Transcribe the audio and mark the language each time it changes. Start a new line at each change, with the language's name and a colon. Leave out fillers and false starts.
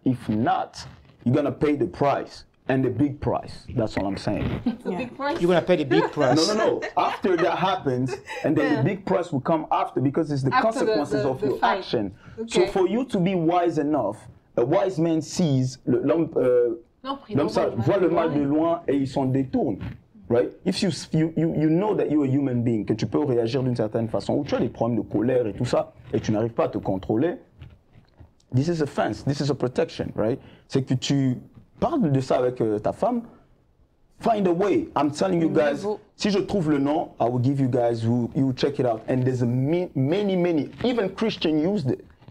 English: If not, you're gonna pay the price and the big price. That's all I'm saying. Big price. You're going to pay the big price. No. After that happens, and then the big price will come after because it's the After consequences the of your fight. action. Okay. So for you to be wise enough, a wise man sees
French: l'homme ça voit le mal de loin et il s'en détourne.
English: Right? If you know that you're a human being,
French: que tu peux réagir d'une certaine façon, ou tu as des problèmes de colère et tout ça, et tu n'arrives pas à te contrôler,
English: this is a fence, this is a protection, right?
French: C'est que tu parles de ça avec ta femme,
English: find a way. I'm telling you guys,
French: si je trouve le nom,
English: I will give you guys, you check it out. And there's many, even Christian used it.